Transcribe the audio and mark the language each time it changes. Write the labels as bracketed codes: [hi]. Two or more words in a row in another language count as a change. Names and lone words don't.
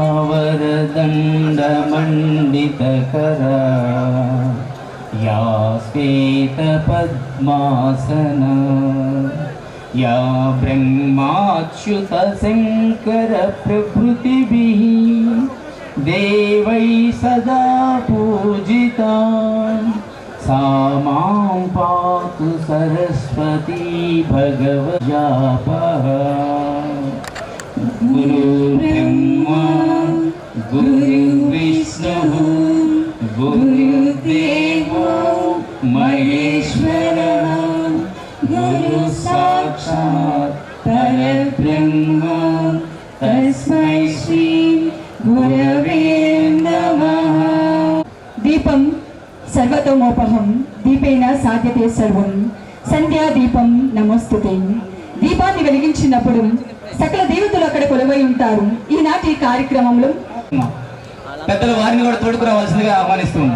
[sa] వరదండమండితకర యా శ్వేత పద్మాసన యా బ్రహ్మాచ్యుత శంకర ప్రభృతిభిః దేవై సదా పూజితా सा मां पातु सरस्वती भगवजापः गुरुर्ब्रह्मा गुरुर्विष्णुः गुरुदेवो महेश्वरः गुरु साक्षात् परब्रह्म तस्मै श्री गुरवे नमः। దీపం సర్వతోమోపహం దీపేన సాధ్యతే సర్వం సంధ్యా దీపం నమస్తుతే. [te] దీపాన్ని వెలిగించినప్పుడు సకల దేవతలు అక్కడ కొలువై ఉంటారు. ఈనాటి కార్యక్రమంలో పెద్దలు వారిని కూడా తోడుకురావాల్సిందిగా ఆహ్వానిస్తున్నాం.